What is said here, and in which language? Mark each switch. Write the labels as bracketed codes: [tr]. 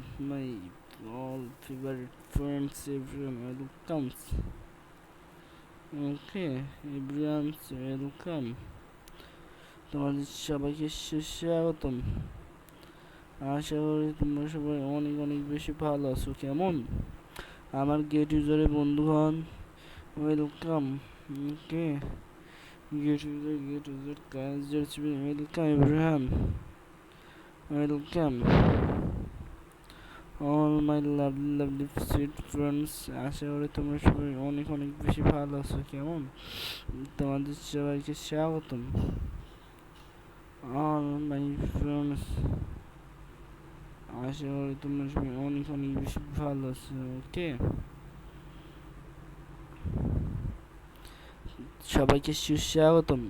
[en] My all favourite friends, everyone welcomes. [bn] Okay, [en] Everyone welcome. [bn] তোমাদের সবাইকে সুস্বাগতম। আশা করি তোমরা সবাই অনেক অনেক বেশি ভালো আছো। কেমন আমার গেট ইউজারের বন্ধুগণ? Welcome. [en] Okay, get user guys, welcome everyone, welcome all my lovely sweet friends. [bn] আশা করি তোমরা সবাই অনেক অনেক বেশি ভালো আছো। কেমন? তোমাদের সবাইকে স্বাগতম [en] all my friends। [bn] আশা করি তোমরা সবাই অনেক অনেক বেশি ভালো আছো। ওকে, সবাইকে সুস্বাগতম।